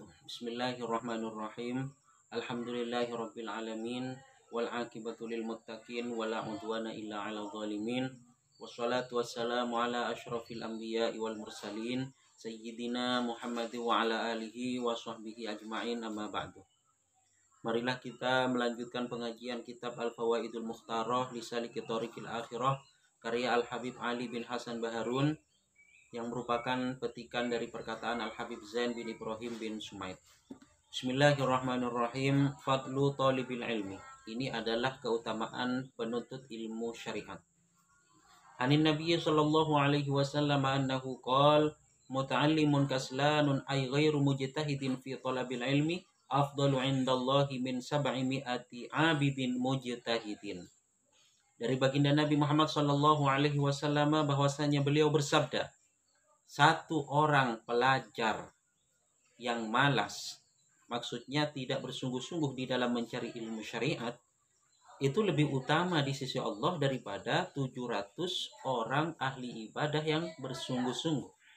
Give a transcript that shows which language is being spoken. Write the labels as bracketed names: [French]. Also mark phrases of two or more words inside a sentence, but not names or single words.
[Arabic] بسم الله الرحمن الرحيم. الحمد لله رب العالمين والعاقبة للمتقين ولا عدوان إلا على الظالمين. والصلاة والسلام على أشرف الأنبياء والمرسلين سيدنا محمد وعلى آله وصحبه أجمعين، أما بعد. [Indonesian] Marilah kita melanjutkan pengajian kitab Al-Fawaidul Mukhtarah li Saliki Thariqil Akhirah karya Al-Habib Ali bin Hasan Baharun, yang merupakan petikan dari perkataan Al-Habib Zain bin Ibrahim bin Sumaid. [Arabic] بسم الله الرحمن الرحيم. فضل طالب العلم. [Indonesian] Ini adalah keutamaan penuntut ilmu syariat. [Arabic] عن النبي صلى الله عليه وسلم أنه قال متعلم كسلان أي غير مجتهد في طلب العلم أفضل عند الله من 700 عابدين مجتهدين. [Indonesian] Dari baginda Nabi Muhammad [Arabic] صلى الله عليه وسلم [Indonesian] bahwasanya beliau bersabda, satu orang pelajar yang malas, maksudnya tidak bersungguh-sungguh di dalam mencari ilmu syariat, itu lebih utama di sisi Allah daripada 700 orang ahli ibadah yang bersungguh-sungguh.